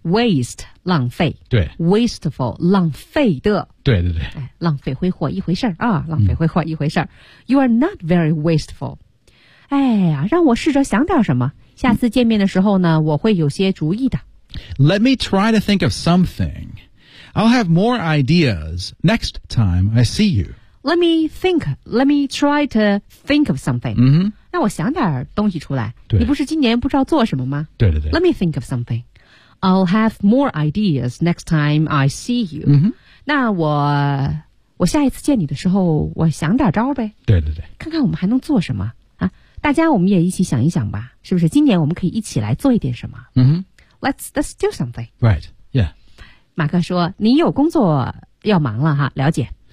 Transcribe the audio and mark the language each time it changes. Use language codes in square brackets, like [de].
[zh] Waste 浪费，对 Wasteful 浪费的，对对对、哎、浪费挥霍一回事啊，浪费挥霍一回事、mm-hmm. [en] You are not very wasteful. [zh] 哎呀，让我试着想点什么，下次见面的时候呢，我会有些主意的。 [en] Let me try to think of something. I'll have more ideas next time I see you. Let me try to think of something. 嗯、mm-hmm. [zh] 那我想点东西出来。对。你不是今年不知道做什么吗？对对对。 [en] Let me think of something. I'll have more ideas next time I see you. 嗯、mm-hmm. [zh] 那我下一次见你的时候，我想点招呗。对对对。看看我们还能做什么。大家我们也一起想一想吧，是不是今年我们可以一起来做一点什么、 mm-hmm. [en] Let's do something. Right, yeah. [zh] 马克说你有工作要忙了哈，了解。